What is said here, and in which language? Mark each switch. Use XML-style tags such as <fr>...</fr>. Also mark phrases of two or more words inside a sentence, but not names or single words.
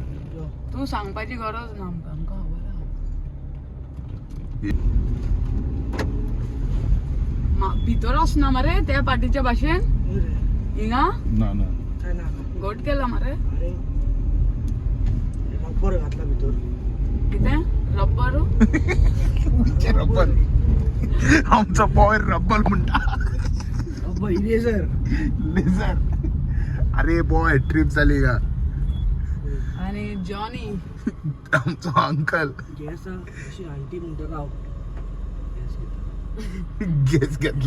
<kok>तू सांगपाची गरज ना आमकां भितर वचना मरे त्या पाटीच्या भाशेन हिंगा ना ना गोट केला मरे रब्बर घातला भितर कितें रब्बर रब्बल आमचा बॉय रब्बल म्हणटा इरेजर लेझर अरे बॉय ट्रिप झाली का आणि जॉनी आमचा अंकल गॅस अशी आंटी म्हणतो राव गॅस घेतला</kok>